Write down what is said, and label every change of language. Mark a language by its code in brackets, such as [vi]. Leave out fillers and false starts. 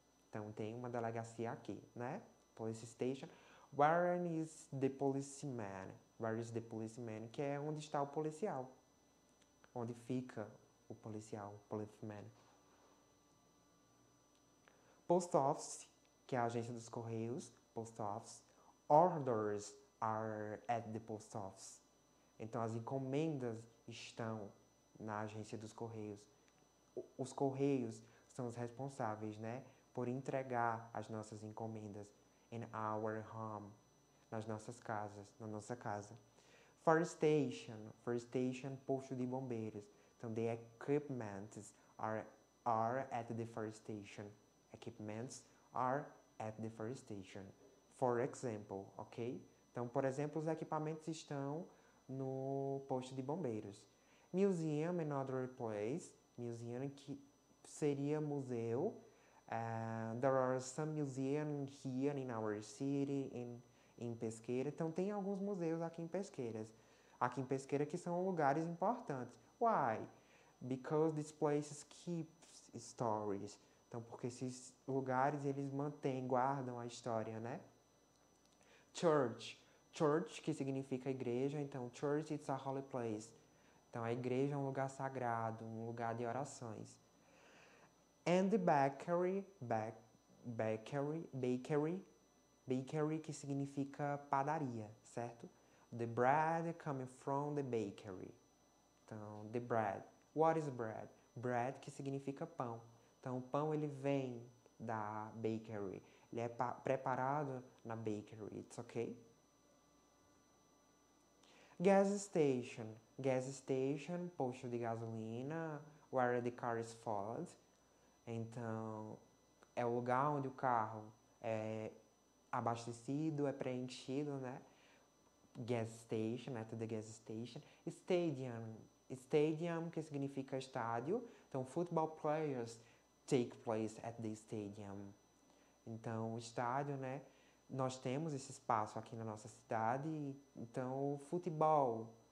[pt] Então, tem uma delegacia aqui, né? Police station. [en] Where is the policeman? Where is the policeman? [pt] Que é onde está o policial. Onde fica o policial, policeman. Post office, que é a agência dos correios. [en] Post office. Orders are at the post office. [pt] Então, as encomendas estão na agência dos correios. Os correios são os responsáveis, né? Por entregar as nossas encomendas [en] in our home, [pt] nas nossas casas, na nossa casa. Fire station, posto de bombeiros. [en] Então, the equipments are at the fire station. Equipments are at the fire station. For example, ok? [pt] Então, por exemplo, os equipamentos estão no posto de bombeiros. [en] Museum, another place. Museum [pt] que seria museu. [en] There are some museums here in our city, [pt] em Pesqueira. Então, tem alguns museus aqui em Pesqueiras. Aqui em Pesqueira que são lugares importantes. [en] Why? Because these places keep stories. [pt] Então, porque esses lugares, eles mantêm, guardam a história, né? Church. Church, que significa igreja. [en] Então, church, it's a holy place. [pt] Então, a igreja é um lugar sagrado, um lugar de orações. [en] And the bakery, bakery, [pt] que significa padaria, certo? [en] The bread coming from the bakery. Então, the bread. What is bread? [pt] Bread, que significa pão. Então, o pão, ele vem da bakery. Ele é preparado na bakery. [en] It's okay? Gas station. Gas station, [pt] posto de gasolina, [en] where the car is filled. [pt] Então, é o lugar onde o carro é abastecido, é preenchido, né? [en] Gas station, at the gas station. Stadium. [pt] Stadium, que significa estádio. [en] Então, football players take place at the stadium. [pt] Então, o estádio, né? Nós temos esse espaço aqui na nossa cidade. Então, futebol.